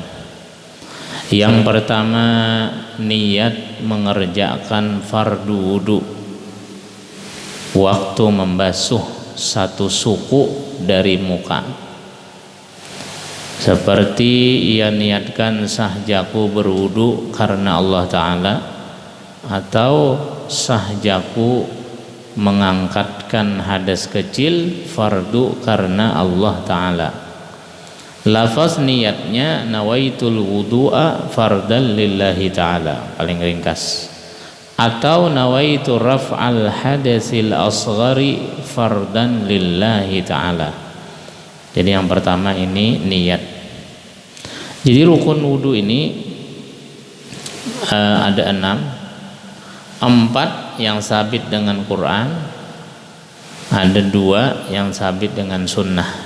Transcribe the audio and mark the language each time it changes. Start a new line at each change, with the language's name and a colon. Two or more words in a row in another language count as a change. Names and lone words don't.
Indonesian: Yang pertama, niat mengerjakan fardu wudu waktu membasuh satu suku dari muka, seperti ia niatkan sahjaku berwudu karena Allah Ta'ala, atau sahjaku mengangkatkan hadas kecil fardu karena Allah Ta'ala. Lafaz niatnya
Arabic: نويت الوضوء فرضا لله تعالى,
Indonesian: paling ringkas, atau
Arabic: نويت رفع الحدث الأصغر فرضا لله تعالى.
Indonesian: Jadi yang pertama ini niat. Jadi rukun wudu ini ada 6. 4 yang sabit dengan Quran, ada 2 yang sabit dengan sunnah.